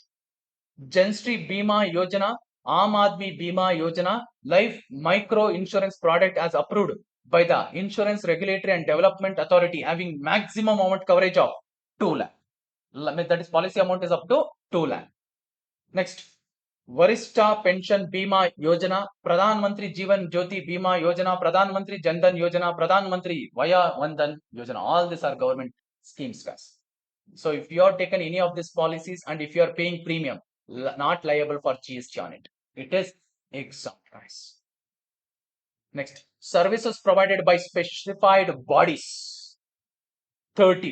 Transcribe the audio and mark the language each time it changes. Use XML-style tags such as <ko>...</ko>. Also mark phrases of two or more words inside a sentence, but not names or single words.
<en>Janshri Bima Yojana, Aam Aadmi Bima Yojana, Life Micro Insurance product as approved by the Insurance Regulatory and Development Authority having maximum amount coverage of 2 lakh. That is policy amount is up to 2 lakh. Next, Varishta Pension Bima Yojana, Pradhan Mantri Jeevan Jyoti Bima Yojana, Pradhan Mantri Jandan Yojana, Pradhan Mantri Vaya Vandan Yojana. All these are government schemes, guys. So if you are taken any of these policies and if you are paying premium, not liable for GST on it. It is exempt, guys. Next, services provided by specified bodies.</en>